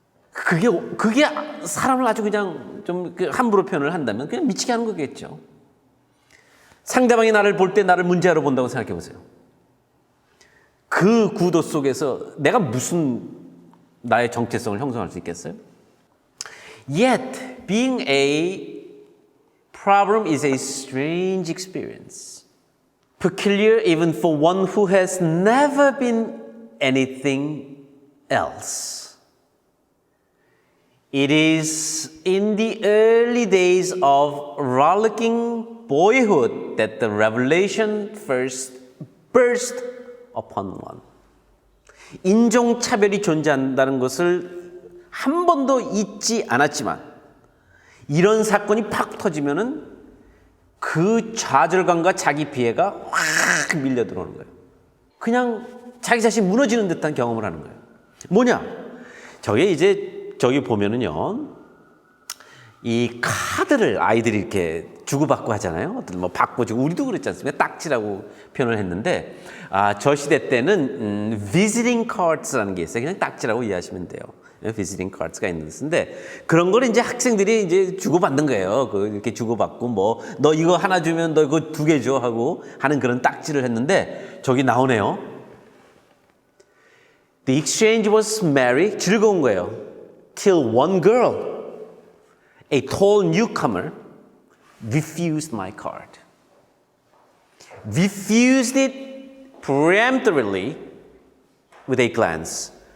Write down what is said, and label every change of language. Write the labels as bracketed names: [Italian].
[Korean] 그게 사람을 아주 그냥 좀 함부로 표현을 한다면 그냥 미치게 하는 거겠죠. 상대방이 나를 볼 때 나를 문제아로 본다고 생각해 보세요. 그 구도 속에서 내가 무슨 나의 정체성을 형성할 수 있겠어요? [English] Yet, being a problem is a strange experience. Peculiar even for one who has never been anything else. It is in the early days of rollicking boyhood that the revelation first burst upon one. [Korean] 인종차별이 존재한다는 것을 한 번도 잊지 않았지만 이런 사건이 팍 터지면은 그 좌절감과 자기 피해가 확 밀려 들어오는 거예요. 그냥 자기 자신 무너지는 듯한 경험을 하는 거예요. 뭐냐? 저게 이제 저기 보면은요, 이 카드를 아이들이 이렇게 주고받고 하잖아요. 어떤 뭐 받고 주고 우리도 그랬지 않습니까? 딱지라고 표현을 했는데, 저 시대 때는 visiting cards라는 게 있어요. 그냥 딱지라고 이해하시면 돼요. visiting cards가 있는 것인데 그런 거를 이제 학생들이 이제 주고받는 거예요. 이렇게 주고받고 뭐 너 이거 하나 주면 너 이거 2개 줘 하고 하는 그런 딱지를 했는데 저기 나오네요. [English] The exchange was merry, [Korean] 즐거운 거예요. [English] Till one girl, a tall newcomer, refused my card. Refused it peremptorily with a glance.